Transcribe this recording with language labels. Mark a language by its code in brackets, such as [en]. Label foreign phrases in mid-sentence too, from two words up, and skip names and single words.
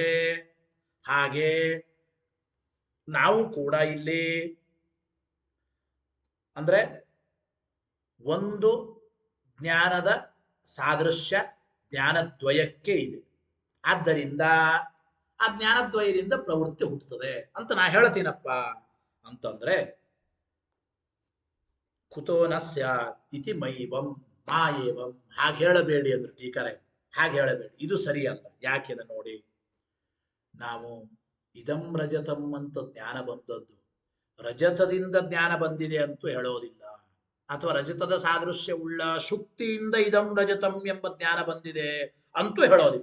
[kn] ಹಾಗೆ ನಾವು ಕೂಡ ಇಲ್ಲಿ ಅಂದ್ರೆ ಒಂದು ಜ್ಞಾನದ ಸಾದೃಶ್ಯ ಜ್ಞಾನದ್ವಯಕ್ಕೆ ಇದೆ. ಆದ್ದರಿಂದ ಆ ಜ್ಞಾನದ್ವಯದಿಂದ ಪ್ರವೃತ್ತಿ ಹುಟ್ಟುತ್ತದೆ ಅಂತ ನಾ ಹೇಳ್ತೀನಪ್ಪ ಅಂತಂದ್ರೆ, [sa] ಕುತೋ ನ ಸ್ಯಾತ್ ಇತಿ ಮೈವಂ ಮಾಯೇವಂ [kn] ಹಾಗೆ ಹೇಳಬೇಡಿ ಅಂದ್ರೆ ಟೀಕರೆ, ಹಾಗೆ ಹೇಳಬೇಡಿ, ಇದು ಸರಿಯಲ್ಲ. ಯಾಕೆಂದ್ರೆ ನೋಡಿ, ನಾವು [sa] ಇದಂ ರಜತಂ [kn] ಅಂತ ಜ್ಞಾನ ಬಂದದ್ದು ರಜತದಿಂದ ಜ್ಞಾನ ಬಂದಿದೆ ಅಂತೂ ಹೇಳೋದಿಲ್ಲ, ಅಥವಾ ರಜತದ ಸಾದೃಶ್ಯ ಉಳ್ಳ ಶುಕ್ತಿಯಿಂದ [sa] ಇದಂ ರಜತಂ [kn] ಎಂಬ ಜ್ಞಾನ ಬಂದಿದೆ ಅಂತೂ ಹೇಳೋದಿಲ್ಲ.